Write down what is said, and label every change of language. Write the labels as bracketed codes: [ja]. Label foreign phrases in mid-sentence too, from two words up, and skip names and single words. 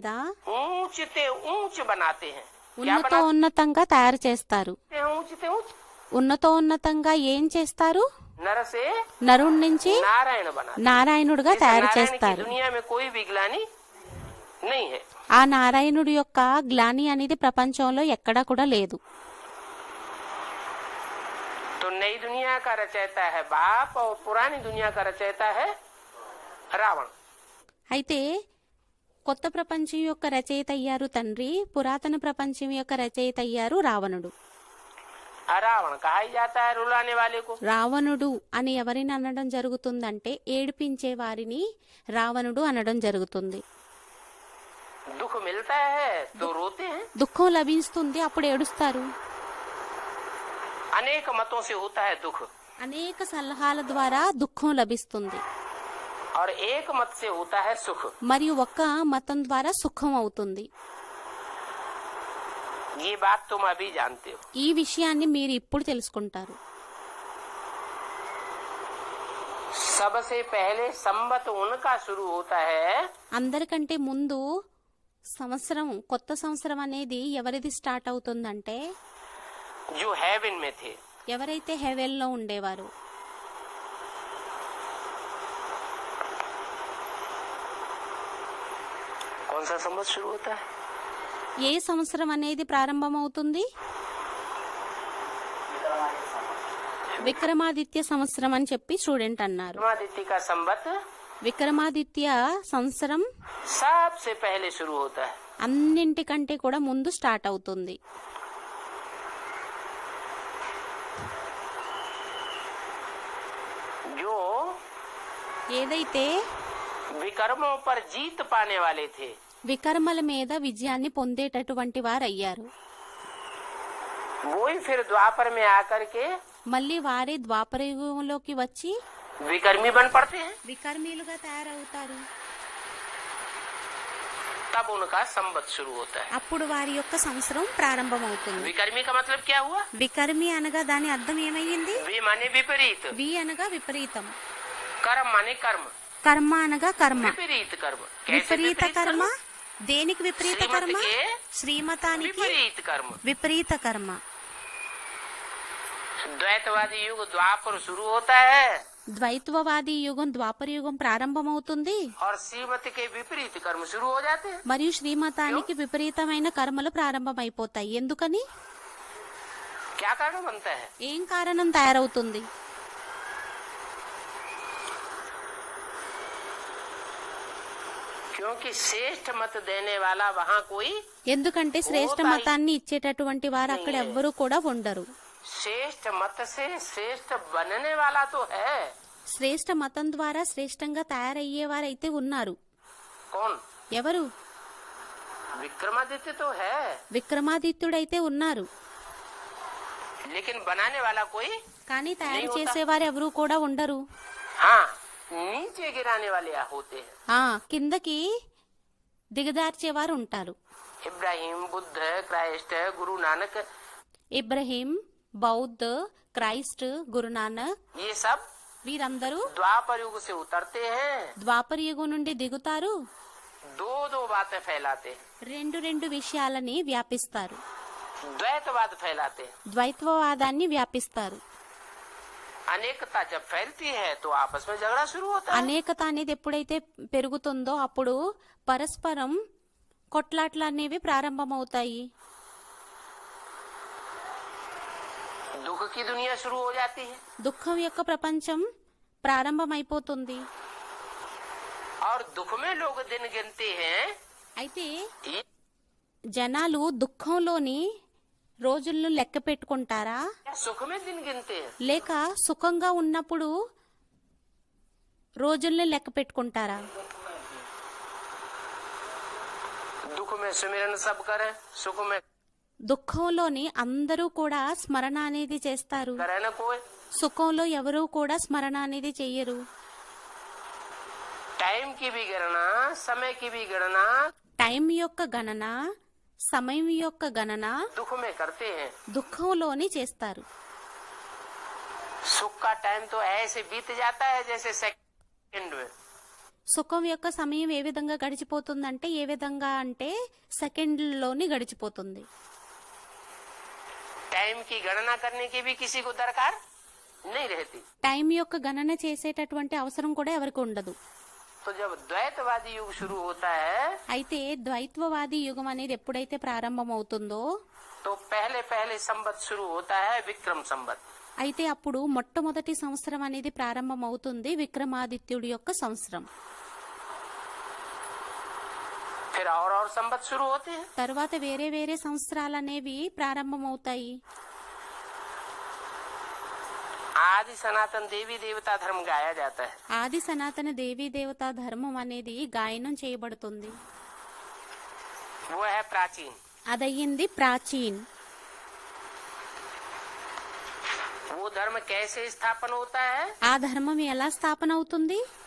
[hi] ऊंचे ऊंच बनाते हैं। क्या [te] ఉన్నతంగా తయారు చేస్తారు. [hi] बनाते हैं? ऊंचे ऊंच [te] ఉన్నతంగా ఏం చేస్తారు? [hi] नर से [te] నరుడి నుంచి [hi] नारायण बनाते [te] నారాయణుడిగా [hi] हैं। [te] తయారు [hi] नारायण की [te] చేస్తారు. [hi] दुनिया में कोई भी ग्लानि नहीं है। [te] ఆ నారాయణుడి యొక్క గ్లాని అనేది ప్రపంచంలో ఎక్కడా కూడా లేదు. [hi] तो नई दुनिया का रचयिता है बाप और पुरानी दुनिया का रचयिता है रावण। [te] అయితే కొత్త ప్రపంచం యొక్క రచయిత అయ్యారు తండ్రి, పురాతన ప్రపంచం యొక్క రచయిత అయ్యారు రావణుడు. [hi] रावण कहा ही जाता है रुलाने वाले को। [te] రావణుడు అని ఎవరిని అనడం జరుగుతుందంటే ఏడిపించే వారిని రావణుడు అనడం జరుగుతుంది. [hi] दुख मिलता है तो रोते हैं। [te] దుఃఖం లభిస్తుంది, అప్పుడు ఏడుస్తారు. [hi] अनेक मतों से होता है दुख, [te] అనేక సలహాల ద్వారా దుఃఖం లభిస్తుంది. [hi] और एक मत से होता है सुख। [te] మరియు ఒక్క మతం ద్వారా సుఖం అవుతుంది. [hi] ये बात तुम अभी जानते हो। [te] ఈ విషయాన్ని మీరు ఇప్పుడు తెలుసుకుంటారు. [hi] सबसे पहले संवत उनका शुरू होता है [te] అందరికంటే ముందు సంవత్సరం, కొత్త సంవత్సరం అనేది ఎవరిది స్టార్ట్ అవుతుందంటే [hi] जो हेवन में थे। [te] ఎవరైతే హెవెన్లో ఉండేవారు. [hi] कौन सा संवत शुरू होता है? [te] ఏ సంవత్సరం అనేది ప్రారంభమవుతుంది? విక్రమాదిత్య సంవత్సరం అని చెప్పి స్టూడెంట్ అన్నారు. [hi] विक्रमादित्य का संवत [te] విక్రమాదిత్య సంవత్సరం [hi] सबसे पहले शुरू होता है। [te] అన్నింటికంటే కూడా ముందు స్టార్ట్ అవుతుంది. [hi] जो [te] ఏదైతే [hi] विकर्मों पर जीत पाने वाले थे, [te] వికర్మల మీద విజయాన్ని పొందేటటువంటి వారు అయ్యారు. [hi] वो ही फिर द्वापर में आकर के [te] మళ్ళీ వారే ద్వాపర యుగంలోకి వచ్చి [hi] विकर्मी बन पड़ते हैं। [te] వికర్మీలుగా తయారవుతారు. [hi] तब उनका संवत शुरू होता है। [te] అప్పుడు వారి యొక్క సంవత్సరం ప్రారంభమవుతుంది. [hi] विकर्मी का मतलब क्या हुआ? [te] వికర్మి అనగా దాని అర్థం ఏమయ్యింది? [hi] వి माने विपरीत, [te] వి అనగా విపరీతం, [hi] कर्म माने कर्म, [te] కర్మ అనగా కర్మ. [hi] विपरीत कर्म। कैसे [te] విపరీత కర్మ? దేనికి విపరీత కర్మ? శ్రీమతికి శ్రీమతానికి [hi] विपरीत कर्म। [te] విపరీత కర్మ. [hi] द्वैतवादी युग द्वापर शुरू होता है [te] ద్వైత్వవాది యుగం ద్వాపర యుగం ప్రారంభమవుతుంది. [hi] और श्रीमती के विपरीत कर्म शुरू हो जाते हैं। [te] మరియు శ్రీమతానికి విపరీతమైన కర్మలు ప్రారంభమైపోతాయి. ఎందుకని? [hi] क्या कारण बनता है? [te] ఏం కారణం తయారవుతుంది? [hi] क्योंकि श्रेष्ठ मत देने वाला वहाँ कोई [te] ఎందుకంటే శ్రేష్ఠ మతాన్ని ఇచ్చేటటువంటి వారు అక్కడ ఎవ్వరూ కూడా ఉండరు. [hi] श्रेष्ठ मत से श्रेष्ठ बनने वाला तो है। [te] శ్రేష్ఠ మతం ద్వారా శ్రేష్టంగా తయారయ్యేవారైతే ఉన్నారు. [hi] कौन? [te] ఎవరు? [hi] विक्रमादित्य तो है, [te] విక్రమాదిత్యుడైతే ఉన్నారు. [hi] लेकिन बनाने वाला कोई। [te] కానీ తయారు చేసేవారు ఎవరూ కూడా ఉండరు. [hi] हाँ, नीचे गिराने वाले होते हैं। [te] కిందకి దిగదార్చేవారు ఉంటారు. [hi] इब्राहिम, बुद्ध, क्राइस्ट, गुरु नानक, [te] ఇబ్రహీం, బౌద్ధ, క్రైస్ట్, గురునానక్ [hi] ये सब [te] వీరందరూ [hi] द्वापर युग से उतरते हैं। [te] ద్వాపర యుగం నుండి దిగుతారు. [hi] दो दो बातें फैलाते हैं, [te] రెండు విషయాలని వ్యాపిస్తారు. [hi] द्वैतवाद फैलाते हैं। [te] ద్వైత్వవాదాన్ని వ్యాపిస్తారు. [hi] अनेकता जब फैलती है तो आपस में झगड़ा शुरू होता है। [te] అనేకత అనేది ఎప్పుడైతే పెరుగుతుందో అప్పుడు పరస్పరం కొట్లాట్లు అనేవి ప్రారంభమవుతాయి. [hi] दुख की दुनिया शुरू हो जाती है [te] దుఃఖం యొక్క ప్రపంచం ప్రారంభమైపోతుంది. [hi] और दुख में लोग दिन गिनते हैं। [te] అయితే [hi] ये [te] జనాలు దుఃఖంలోని రోజులను లెక్క పెట్టుకుంటారా, [hi] सुख में दिन गिनते हैं। [te] లేక సుఖంగా ఉన్నప్పుడు రోజుల్ని లెక్క పెట్టుకుంటారా? [hi] दुख में सुमिरन सब करे, सुख में [te] దుఃఖంలోని అందరూ కూడా స్మరణ అనేది చేస్తారు. [hi] करे न कोई। [te] సుఖంలో ఎవరూ కూడా స్మరణ అనేది చెయ్యరు. [hi] टाइम की भी गणना, समय की भी गणना [te] టైం యొక్క గణన, సమయం యొక్క గణన [hi] दुख में करते हैं। [te] దుఃఖంలోని చేస్తారు. [hi] सुख का टाइम तो ऐसे बीत जाता है जैसे सेकंड में। [te] సుఖం యొక్క సమయం ఏ విధంగా గడిచిపోతుందంటే ఏ విధంగా అంటే సెకండ్లోని గడిచిపోతుంది. [hi] टाइम की गणना करने की भी किसी को दरकार नहीं रहती। [te] టైం యొక్క గణన చేసేటటువంటి అవసరం కూడా ఎవరికి ఉండదు. [hi] तो जब द्वैतवादी युग शुरू होता है [te] అయితే ద్వైత్వవాది యుగం అనేది ఎప్పుడైతే ప్రారంభమవుతుందో [hi] तो पहले पहले संवत शुरू होता है विक्रम संवत। [te] అయితే అప్పుడు మొట్టమొదటి సంవత్సరం అనేది ప్రారంభమవుతుంది విక్రమాదిత్యుడి యొక్క సంవత్సరం. [hi] फिर और संवत शुरू होते हैं। [te] తర్వాత వేరే సంవత్సరాలు అనేవి ప్రారంభమవుతాయి. [hi] आदि सनातन देवी देवता धर्म गाया जाता है। [te] ఆది సనాతన దేవీ దేవతా ధర్మం అనేది గాయనం చేయబడుతుంది. [hi] वो है प्राचीन। [te] అదయ్యింది ప్రాచీన్. [hi] वो धर्म कैसे स्थापन होता है? [te] ఆ ధర్మం ఎలా స్థాపన అవుతుంది?